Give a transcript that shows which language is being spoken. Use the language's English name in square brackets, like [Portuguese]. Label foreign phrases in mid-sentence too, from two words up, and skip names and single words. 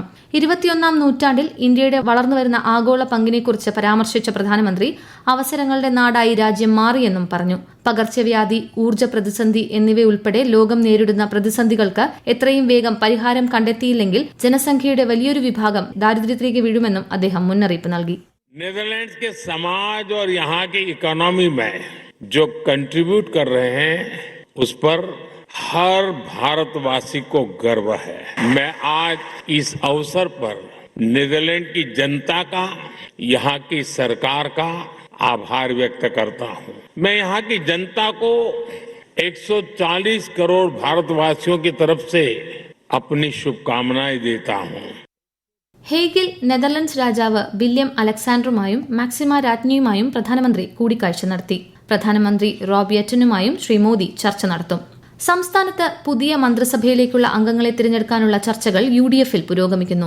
[Malayalam] 21ാം നൂറ്റാണ്ടിൽ ഇന്ത്യയുടെ വളർന്നുവരുന്ന ആഗോള പങ്കിനെക്കുറിച്ച് പരാമർശിച്ച പ്രധാനമന്ത്രി അവസരങ്ങളുടെ നാടായി രാജ്യം മാറിയെന്നും പറഞ്ഞു. പകർച്ചവ്യാധി, ഊർജ്ജ പ്രതിസന്ധി എന്നിവയുൾപ്പെടെ ലോകം നേരിടുന്ന പ്രതിസന്ധികൾക്ക് എത്രയും വേഗം പരിഹാരം കണ്ടെത്തിയില്ലെങ്കിൽ ജനസംഖ്യയുടെ വലിയൊരു വിഭാഗം ദാരിദ്ര്യത്തിലേക്ക് വീഴുമെന്നും അദ്ദേഹം മുന്നറിയിപ്പ് നൽകി. [Hindi] नीदरलैंड्स के समाज और यहाँ की इकोनॉमी में जो कंट्रीब्यूट कर रहे हैं उस पर हर भारतवासी को गर्व है. मैं आज इस अवसर पर नीदरलैंड की जनता का, यहाँ की सरकार का आभार व्यक्त करता हूँ. मैं यहाँ की जनता को 140 करोड़ भारतवासियों की तरफ से अपनी शुभकामनाएं देता हूँ. [Malayalam] ഹേഗിൽ നെതർലൻഡ്സ് രാജാവ് വില്യം അലക്സാണ്ടറുമായും മാക്സിമ രാജ്ഞിയുമായും പ്രധാനമന്ത്രി കൂടിക്കാഴ്ച നടത്തി. പ്രധാനമന്ത്രി റോബ് യെറ്റനുമായും ശ്രീ മോദി ചർച്ച നടത്തും. സംസ്ഥാനത്ത് പുതിയ മന്ത്രിസഭയിലേക്കുള്ള അംഗങ്ങളെ തിരഞ്ഞെടുക്കാനുള്ള ചർച്ചകൾ UDF-ൽ പുരോഗമിക്കുന്നു.